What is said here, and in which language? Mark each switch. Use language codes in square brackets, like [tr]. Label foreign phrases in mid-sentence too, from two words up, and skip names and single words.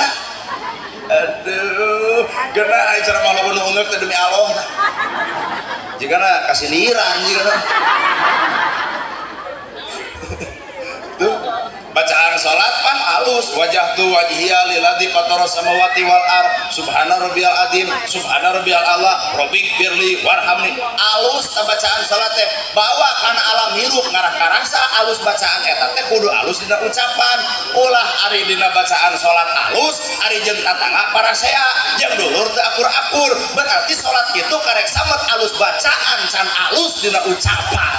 [su] Aduh, geuna aya ceramah lamun ungeuk teh [id] demi Allah. [su] Jigana kasindiran jigana. Tuh bacaan salat pan alus [ar] وجهت وجهي للذي فطر السماوات والأرض سبحان ربي العظيم سبحان ربي الأعلى رب اغفر لي وارحمني. [su] Alus ta bacaan salat teh bawa kana alam hirup ngarah karasa alus bacaan eta teh kudu alus dina ucapan. Ulah ari dina bacaan salat alus ari jeung tatangga parasea jeung dulur teu akur-akur, berarti salat kitu karek samet alus bacaan can alus dina ucapan.